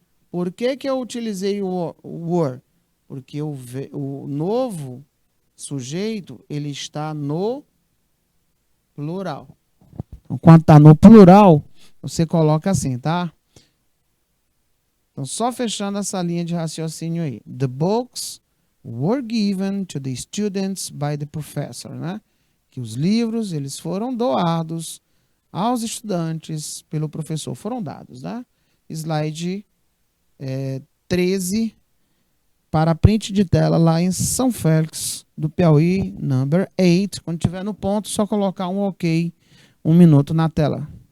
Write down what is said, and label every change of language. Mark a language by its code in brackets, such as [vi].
[pt] Por que que eu utilizei o were? Porque o novo sujeito, ele está no plural. Então, quando está no plural, você coloca assim, tá? Então, só fechando essa linha de raciocínio aí. [en] The books were given to the students by the professor, né? [pt] Que os livros, eles foram doados aos estudantes pelo professor. Foram dados, né? Slide 13 para print de tela lá em São Félix do Piauí, number 8. Quando tiver no ponto, só colocar um OK, 1 minuto na tela.